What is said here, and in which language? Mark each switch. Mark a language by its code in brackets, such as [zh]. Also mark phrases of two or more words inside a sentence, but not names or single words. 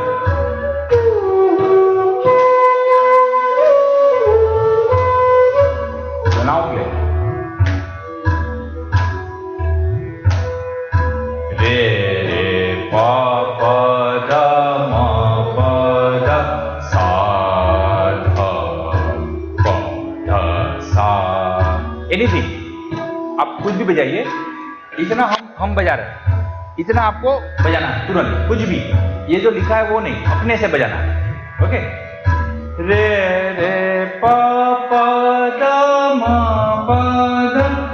[en] So now play. Re re pa pa da ma pa da sa dha pa dha sa. Anything. [hi] आप कुछ भी बजाइए, इतना हम बजा रहे हैं, इतना आपको बजाना है तुरंत, कुछ भी, ये जो लिखा है वो नहीं, अपने से बजाना है. ओके. रे रे पा पा दा मा पा दा.